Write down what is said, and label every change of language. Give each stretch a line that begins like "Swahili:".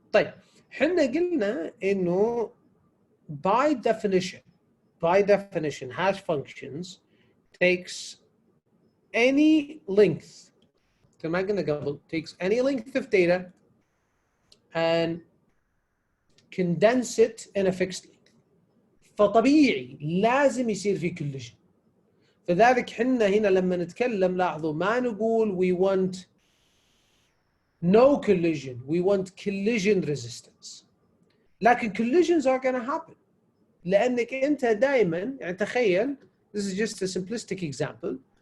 English: طيب, حنا قلنا إنه by definition, hash functions takes any length, takes any length of data and condense it in a fixed length.
Arabic: فطبيعي لازم يصير في collision. فذلك حنا هنا لما نتكلم لاحظوا ما نقول we want no collision, we want collision resistance.
English: لكن collisions are going to happen. لأنك أنت دائما, يعني تخيل, this is just a simplistic example.